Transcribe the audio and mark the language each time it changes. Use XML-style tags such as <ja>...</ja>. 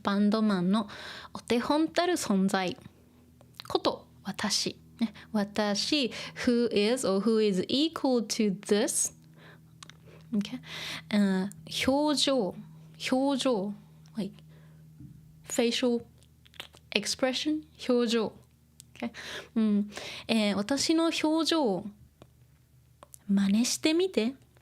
<ja>バンドマンのお手本たる存在こと私。</ja> <en>私 who is or who is equal to this. Okay. 表情 like facial expression 表情。 Okay.</en> <ja>私の表情を真似してみて。</ja>